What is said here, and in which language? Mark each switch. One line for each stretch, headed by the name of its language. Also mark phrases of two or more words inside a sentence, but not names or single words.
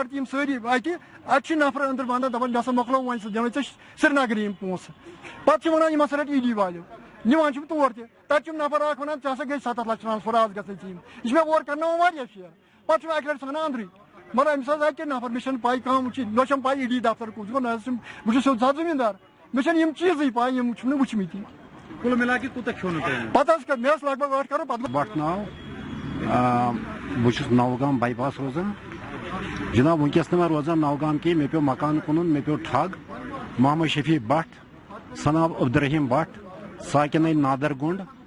Kashmiri: تہِ یِم سٲری اتہِ چھِ نفر أنٛدرٕ ونان دپان مےٚ ہسا مۄکلو وۄنۍ سُہ دِوان ژےٚ سرینگرٕ یِم پونٛسہٕ پتہٕ چھِ ونان یِم ہسا رٹ ED والیو نِوان چھُم تور تہِ تتہِ چھُم نفر اکھ ونان ژےٚ ہسا گٔے 7 لچھ ٹرانسفر آز گژھٕنۍ ژےٚ یہِ چھُ مےٚ اورٕ کرناوان واریاہ شیر پتہٕ چھُ مےٚ اکہِ لٹہِ ژھانان اندرٕے مگر أمِس حظ اکہِ نفر مےٚ چھنہٕ پاے کانٛہہ وٕچھِتھ مےٚ چھم پاے ED دفتر کُس گوٚو نہ حظ بہٕ چھُس سیوٚد سادٕ زٔمیٖندار مےٚ چھنہٕ یِم چیٖزٕے پاے یِم چھُم نہٕ وٕچھمٕتی
Urdu: کُل مِلا کے
Kashmiri: کوٗتاہ کھیوٚونہٕ تۄہہِ پتہٕ حظ مےٚ ٲس لگ بگ 8 کرور پتہٕ بٹ ناو بہٕ چھُس نوگام بائی پاس روزان جناب ونکس نہٕ روزان نوگام کینٛہہ مےٚ پیوٚو مکان کٕنُن مےٚ پیوٚو ٹھگ محمد شفیع بٹ سناب عبدالرحیم بٹ ساکِناے نادر گُنٛڈ